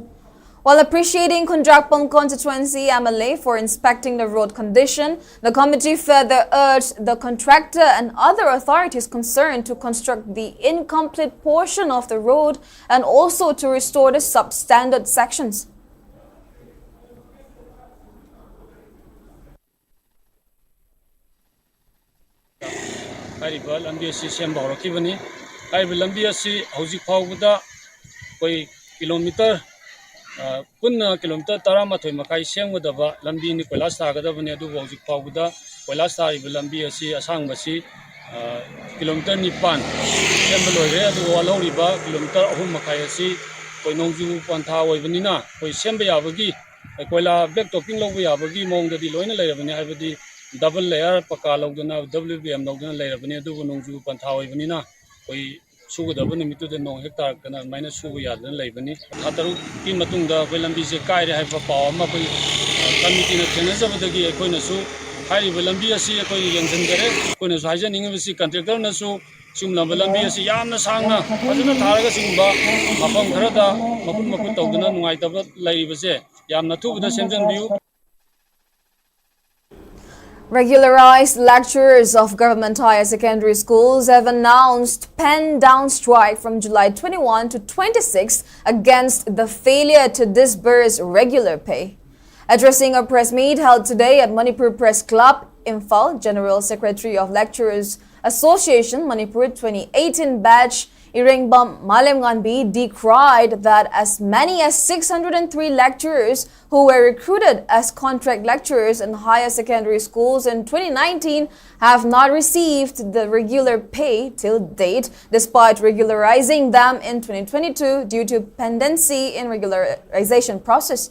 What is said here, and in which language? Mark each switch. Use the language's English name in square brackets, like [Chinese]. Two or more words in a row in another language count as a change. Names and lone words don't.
[English] While appreciating Kundrakpong constituency MLA for inspecting the road condition, the committee further urged the contractor and other authorities concerned to construct the incomplete portion of the road and also to restore the substandard sections. [Manipuri] Punna kilometer taramathoy makai semgadaba lambi ni koilas tagadabani adu hojik fawda koilas tariba lambi asi asangbasi kilometer 9 semba loire adu walhoriba kilometer 3 makai asi koinongju pantha oibanina koi semba yabagi koila [English] back topping [Manipuri] logba yabagi mongdadi loina leirabani haibadi [English] double layer [Manipuri] paka logdana WBM logdana leirabani adu nongju pantha oibanina koi sugadaba nimitu de nong hectare kana minus sugu yadana leibani hataru ki matungda koi lambi se kaire haiba paw ama koi committee na thenajabadagi koina su haiba lambi asi koi yengjanjare koina su haijaningbasi contractor na su sumlamba lambi asi yamna sangna fajana tharaga singba mafam kharada mapun tawdana nungaitaba leibase yamna thubada semjanbiu. [English] Regularized lecturers of government higher secondary schools have announced pen down strike from July 21 to 26 against the failure to disburse regular pay. Addressing a press meet held today at Manipur Press Club, Imphal, General Secretary of Lecturers Association Manipur 2018 batch Irengbam Malemganbi decried that as many as 603 lecturers who were recruited as contract lecturers in higher secondary schools in 2019 have not received the regular pay till date, despite regularizing them in 2022 due to pendency in regularization process.